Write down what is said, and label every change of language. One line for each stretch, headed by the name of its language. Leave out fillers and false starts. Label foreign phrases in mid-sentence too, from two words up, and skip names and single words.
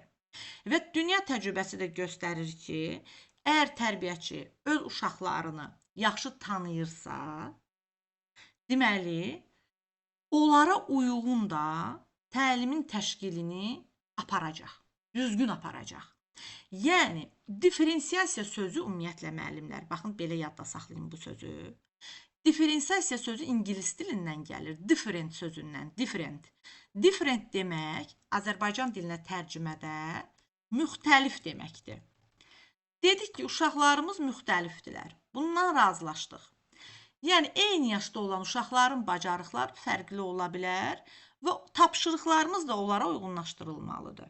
Azerbaijani: Və dünya təcrübəsi də göstərir ki, əgər tərbiyəçi öz uşaqlarını yaxşı tanıyırsa, deməli, onlara uyğun da təlimin təşkilini aparacaq, düzgün aparacaq. Yəni, diferensiasiya sözü ümumiyyətlə müəllimlər, baxın, belə yadda saxlayın bu sözü. Diferensiasiya sözü ingilis dilindən gəlir, different sözündən, different. Different demək, Azərbaycan dilinə tərcümədə müxtəlif deməkdir. Dedik ki, uşaqlarımız müxtəlifdirlər. Bundan razılaşdıq. Yəni, eyni yaşda olan uşaqların bacarıqları fərqli ola bilər və tapşırıqlarımız da onlara uyğunlaşdırılmalıdır.